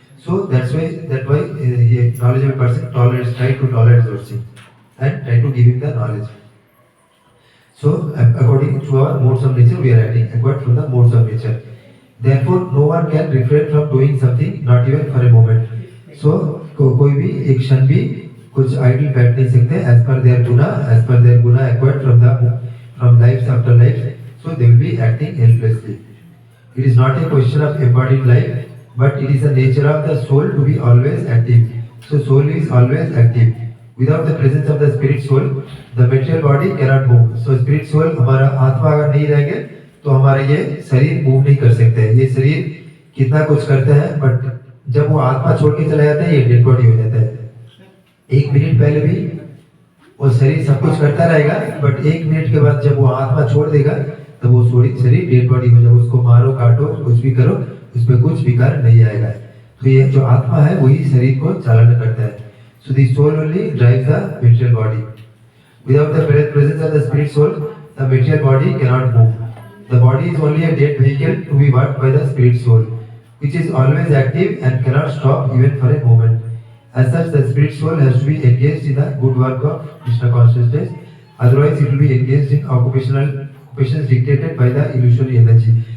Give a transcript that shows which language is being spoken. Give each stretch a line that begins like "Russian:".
English: So that's why a knowledgeable person try to tolerate those things and try to give him the knowledge. So according to our modes of nature, we are acting acquired from the modes of nature. Therefore, no one can refrain from doing something, not even for a moment.
Hindi: So, कोई भी एक क्षण भी कुछ idol बैठ नहीं सकते
English: as per their guna acquired from lives after lives. So they will be acting helplessly. It is not a question of embodied life, but it is the nature of the soul to be always active. So soul is always active. Without the presence of the spirit soul, the material body cannot move. So spirit soul,
Hindi: हमारा आत्मा अगर नहीं रहेंगे तो हमारा ये शरीर move नहीं कर सकते हैं। ये शरीर कितना कुछ करता है, बट जब वो आत्मा छोड़ के चला जाता है ये डेड बॉडी हो जाता है। एक मिनट पहले भी वो शरीर सब कुछ करता रहेगा, बट एक मिनट के बाद जब वो आत्मा छोड़ देगा तो वो शरीर डेड बॉडी हो जाएगा। उसको मारो काटो कुछ भी करो, उसमें कुछ विकार नहीं आएगा। तो ये जो आत्मा है वही शरीर को चालन करता है।
English: So the soul only drives the material body. Without the presence of the spirit soul, the material body cannot move. The body is only a dead vehicle to be worked by the spirit soul, which is always active and cannot stop even for a moment. As such, the spirit soul has to be engaged in the good work of Krishna consciousness. Otherwise, it will be engaged in occupations dictated by the illusory energy.